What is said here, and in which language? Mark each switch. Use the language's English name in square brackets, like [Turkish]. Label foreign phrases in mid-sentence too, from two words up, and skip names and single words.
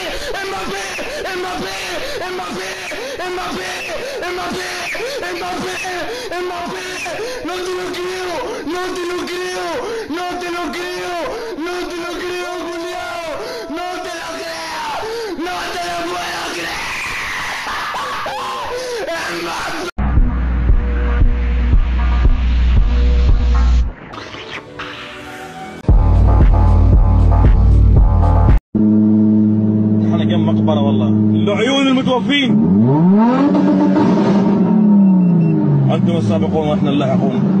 [Spanish] Mbappé, Mbappé, Mbappé, Mbappé, Mbappé, Mbappé, Mbappé, non te lo creo, no te lo creo, no te lo creo, no te lo creo, culiao, no te lo creo, no te lo puedo creer. Mbappé. [Arabic] احنا جنب مقبرة والله، لعيون المتوفين. انتم السابقون واحنا اللاحقون.